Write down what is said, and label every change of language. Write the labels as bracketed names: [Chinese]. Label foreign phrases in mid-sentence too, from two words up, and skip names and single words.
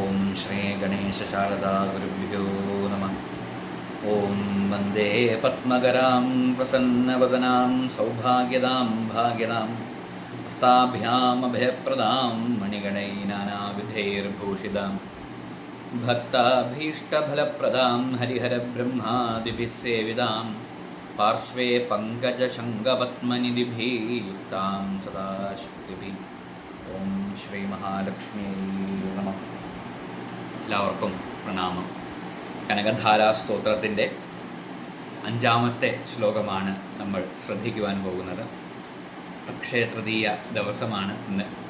[Sanskrit] श्रीगणेशशारदागुरुभ्यो नमः। ॐ वन्दे पद्मकरां प्रसन्नवदनां सौभाग्यदां भाग्यदां हस्ताभ्यामभयप्रदां मणिगणैर्नानाविधैर्भूषितां भक्ताभीष्टफलप्रदां हरिहरब्रह्मादिभिः सेवितां पार्श्वे पङ्कजशङ्खपद्मनिधिभिः युक्तां सदा शक्तिभिः। ഓം ശ്രീ മഹാലക്ഷ്മി നമ. [Malayalam] എല്ലാവർക്കും പ്രണാമം. കനകധാരാ സ്തോത്രത്തിൻ്റെ 5-ാമത്തെ ശ്ലോകമാണ് നമ്മൾ ശ്രദ്ധിക്കുവാൻ പോകുന്നത്. അക്ഷയതൃതീയ ദിവസമാണ് ഇന്ന്.